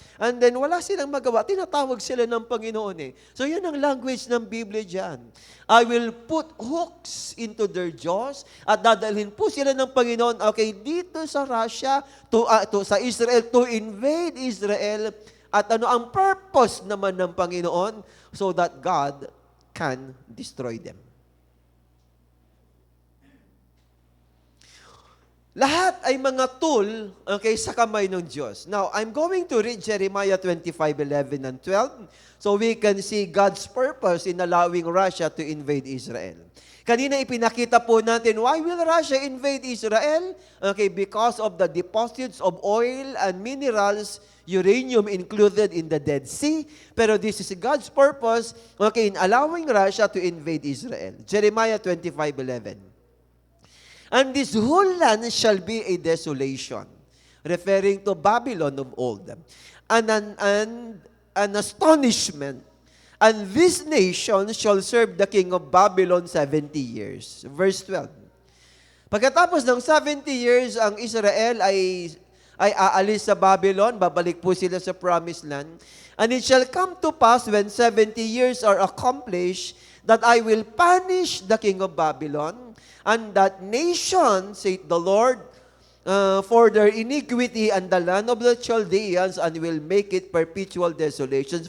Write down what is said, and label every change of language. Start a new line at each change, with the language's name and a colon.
English: And then
Filipino: wala silang magawa, tinatawag sila ng Panginoon eh. So yun ang language ng Biblia dyan.
English: I will put hooks into their jaws,
Filipino: at dadalhin po sila ng Panginoon, okay, dito sa Russia, sa Israel,
English: to invade Israel.
Filipino: At ano ang purpose naman ng Panginoon?
English: So that God can destroy them.
Filipino: Lahat ay mga tool, okay, sa kamay ng Diyos.
English: Now, I'm going to read Jeremiah 25:11 and 12 so we can see God's purpose in allowing Russia to invade Israel.
Filipino: Kanina ipinakita po natin,
English: why will Russia invade Israel? Okay, because of the deposits of oil and minerals, uranium included in the Dead Sea.
Filipino: Pero
English: this is God's purpose, okay, in allowing Russia to invade Israel. Jeremiah 25:11. And this whole land shall be a desolation, referring to Babylon of old, and an astonishment. And this nation shall serve the king of Babylon 70 years. Verse 12.
Filipino: Pagkatapos ng 70 years, ang Israel ay aalis sa Babylon, babalik po sila sa promised land.
English: And it shall come to pass when 70 years are accomplished, that I will punish the king of Babylon, and that nation, saith the Lord, for their iniquity and the land of the Chaldeans, and will make it perpetual desolations.